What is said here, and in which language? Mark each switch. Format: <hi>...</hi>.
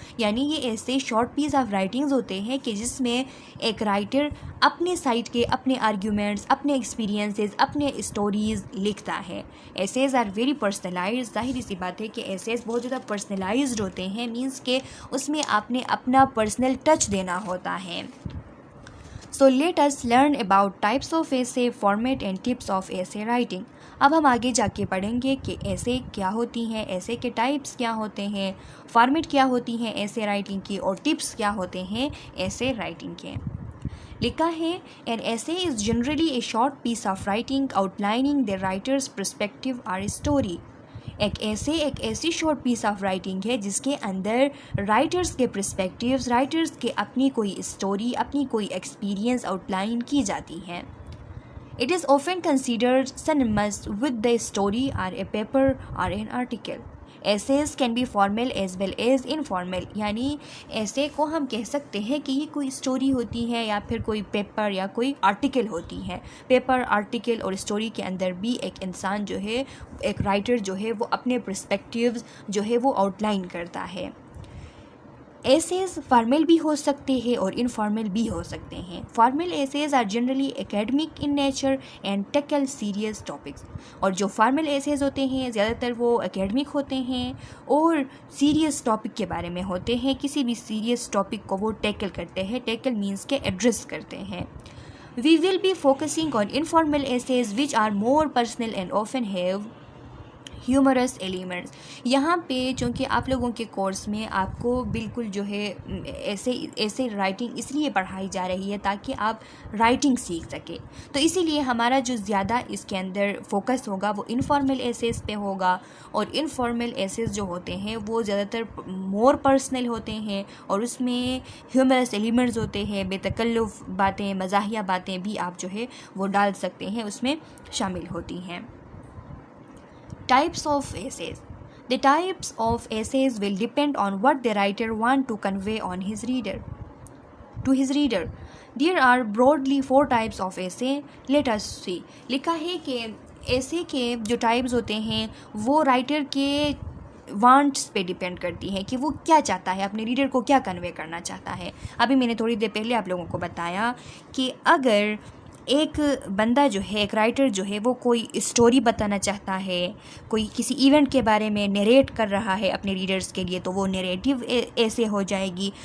<ur>یعنی یہ ایسے شارٹ پیس آف رائٹنگز ہوتے ہیں کہ جس میں ایک رائٹر اپنے سائڈ کے اپنے آرگیومنٹس، اپنے ایکسپیرینسز، اپنے اسٹوریز لکھتا ہے.</ur> <en>Essays are very personalized.</en> <ur>ظاہری سی بات ہے کہ ایسیز بہت زیادہ پرسنلائزڈ ہوتے ہیں، مینس کہ اس میں آپ نے اپنا پرسنل ٹچ دینا ہوتا ہے.</ur> <en>So let us learn about types of essay, format and tips of essay writing.</en> <ur>اب ہم آگے جا کے پڑھیں گے کہ ایسے کیا ہوتی ہیں، ایسے کے ٹائپس کیا ہوتے ہیں، فارمیٹ کیا ہوتی ہیں ایسے رائٹنگ کی، اور ٹپس کیا ہوتے ہیں ایسے رائٹنگ کے. لکھا ہے</ur> <en>an essay is generally a short piece of writing outlining the writer's perspective or story.</en> <ur>ایک ایسی شارٹ پیس آف رائٹنگ ہے جس کے اندر رائٹرز کے پرسپیکٹیوز، رائٹرز کے اپنی کوئی اسٹوری، اپنی کوئی ایکسپیرینس آؤٹ لائن کی جاتی ہے.</ur> <en>It is often considered synonymous with the story or a paper or an article. Essays can be formal as well as informal.</en> <ur>یعنی ایسے کو ہم کہہ سکتے ہیں کہ یہ کوئی اسٹوری ہوتی ہے یا پھر کوئی پیپر یا کوئی آرٹیکل ہوتی ہے. پیپر، آرٹیکل اور اسٹوری کے اندر بھی ایک انسان جو ہے، ایک رائٹر جو ہے وہ اپنے پرسپیکٹیوز جو ہے وہ آؤٹ لائن کرتا ہے. ایسیز فارمل بھی ہو سکتے ہیں اور انفارمل بھی ہو سکتے ہیں.</ur> <en>Formal essays are generally academic in nature and tackle serious topics.</en> <ur>اور جو فارمل ایسیز ہوتے ہیں زیادہ تر وہ اکیڈمک ہوتے ہیں اور سیریس ٹاپک کے بارے میں ہوتے ہیں. کسی بھی سیریس ٹاپک کو وہ ٹیکل کرتے ہیں. ٹیکل مینس کے ایڈریس کرتے ہیں.</ur> <en>We will be focusing on informal essays which are more personal and often have humorous elements.</en> <ur>یہاں پہ چونکہ آپ لوگوں کے کورس میں آپ کو بالکل جو ہے ایسے رائٹنگ اس لیے پڑھائی جا رہی ہے تاکہ آپ رائٹنگ سیکھ سکیں. تو اسی لیے ہمارا جو زیادہ اس کے اندر فوکس ہوگا وہ انفارمل ایسیز پہ ہوگا. اور انفارمل ایسیز جو ہوتے ہیں وہ زیادہ تر مور پرسنل ہوتے ہیں اور اس میں ہیومرس ایلیمنٹس ہوتے ہیں. بے تکلف باتیں، مزاحیہ باتیں بھی آپ جو ہے وہ ڈال سکتے ہیں، اس میں شامل ہوتی ہیں.</ur> <en>Types of essays. The types of essays will depend on what the writer wants to convey on his reader. To his reader, there are broadly 4 types of essay. Let us see.</en> <ur>لکھا ہے کہ ایسے کے جو types ہوتے ہیں وہ writer کے وانٹس پہ ڈیپینڈ کرتی ہے کہ وہ کیا چاہتا ہے، اپنے ریڈر کو کیا کنوے کرنا چاہتا ہے. ابھی میں نے تھوڑی دیر پہلے آپ لوگوں کو بتایا کہ اگر ایک بندہ جو ہے، ایک رائٹر جو ہے وہ کوئی اسٹوری بتانا چاہتا ہے، کوئی کسی ایونٹ کے بارے میں نیریٹ کر رہا ہے اپنے ریڈرز کے لیے، تو وہ نیریٹیو ایسے ہو جائے گی.</ur>